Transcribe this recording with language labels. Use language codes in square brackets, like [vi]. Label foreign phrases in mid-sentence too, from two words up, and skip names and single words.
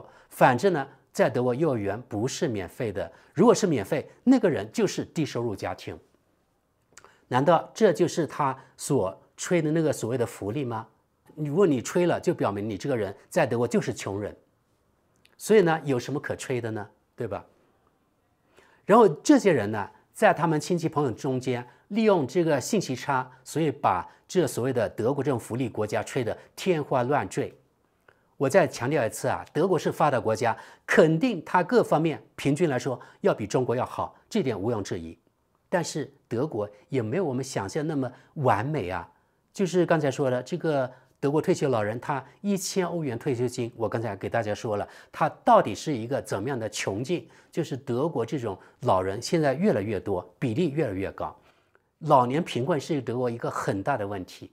[zh] 反正呢，在德國幼兒園不是免費的，如果是免費，那個人就是低收入家庭。難道這就是他所吹的那個所謂的福利嗎？如果你吹了，就表明你這個人在德國就是窮人。所以呢，有什麼可吹的呢？對吧？然後這些人呢，在他們親戚朋友中間利用這個信息差，所以把這所謂的德國這種福利國家吹得天花亂墜。我再強調一次啊，德國是發達國家，肯定它各方面平均來說要比中國要好，這點毋庸置疑。但是德國也沒有我們想象那麼完美啊。就是剛才說的這個德國退休老人，他1000歐元退休金，我剛才給大家說了，他到底是一個怎麼樣的窮境？就是德國這種老人現在越來越多，比例越來越高，老年貧困是德國一個很大的問題。